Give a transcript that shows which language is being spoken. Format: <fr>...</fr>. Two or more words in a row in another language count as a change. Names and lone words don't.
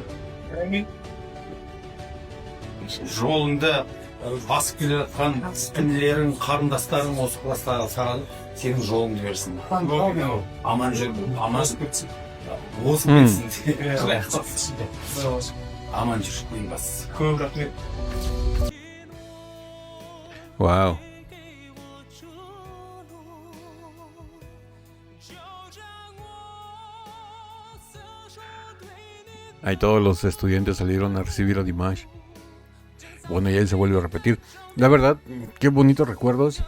<kk>Жолыңда басып келе жатқан інілерің, қарындастарың осы класстағы саған сенің жолыңды берсін. Аман жүр, аман өтсін. Осып кетсін. Аман жүр, ең бастысы. Көп рахмет. Wow.</kk> <es>Ahí todos los estudiantes salieron a recibir a Dimash. Bueno, ya él se vuelve a repetir. La verdad, qué bonitos recuerdos.</es>